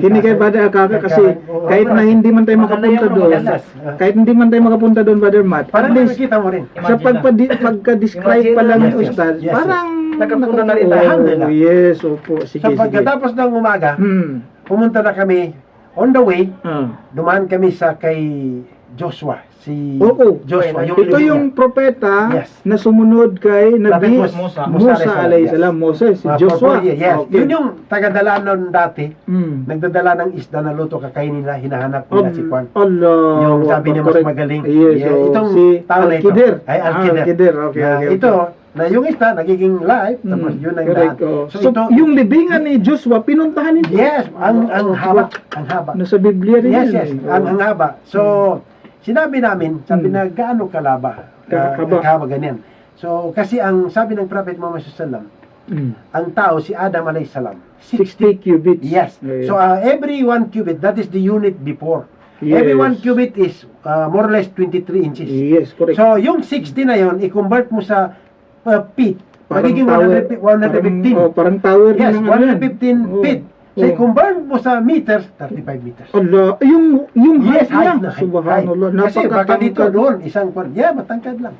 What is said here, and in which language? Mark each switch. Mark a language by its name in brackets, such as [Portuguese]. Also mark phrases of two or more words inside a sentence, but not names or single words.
[Filipino] Makinig kayo, Brother Akaka, kasi kahit na hindi man tayo makapunta doon, kahit hindi man tayo makapunta doon, Brother Matt, Parang at least, nakikita mo rin. sa pagka-describe pa lang Yes, ng yes, Ustad, yes, parang Nakapunta na rin Oo, tayo. Alhamdulillah. Yes, opo, sige, So sige. pagkatapos ng umaga, Hmm. pumunta na kami, [English] on the way, [Filipino] Ah. dumaan kami sa kay Joshua. Si Oo. Joshua. Ito yung propeta Yes. na sumunod kay Nabi Prophet Musa. [Arabic] موسى عليه السلام. [Filipino] Moses, si Joshua. Yes. Okay. Yun yung tagadala nun dati. Hmm. Nagdadala ng isda na luto, kakainin nila, hinahanap nila si Juan. Allah. Yung sabi niya mas correct. magaling. Yes, Yeah, so, itong si tao na ito. Al-Kidir. Ay, Al-Kidir. Al-Kidir, okay, Na okay. ito, na yung isda, nagiging live, tapos Hmm, yun ang correct, daan. oh. So, So, ito, yung libingan ni Joshua, pinuntahan nito. yes, ang haba, ang haba. Nasa Biblia rin Yes, yan. yes, eh. ang haba. So, sinabi namin, sabi na gaano kalaba, Kahaba. kahaba ganyan. So, kasi ang sabi ng Prophet Muhammad sallallahu ang tao, si Adam [Arabic] عليه السلام, [Filipino] 60 cubits. Yes. [English] Yeah, yeah. So, every 1 cubit, that is the unit before. [Filipino] Yes. [English] Every 1 cubit is more or less 23 inches. Yes, correct. [Filipino] So, yung 60 na yon i-convert mo sa feet. Magiging tower, 115. Parang tower Yes, ng ano yan. 115 Oh. feet. So, Oh. i-convert mo sa meters, 35 meters. Allah, yung Yes, height niya. height na. Subhanallah. Kasi baka dito Napakatangkad. doon, isang kwan. Yeah, matangkad lang.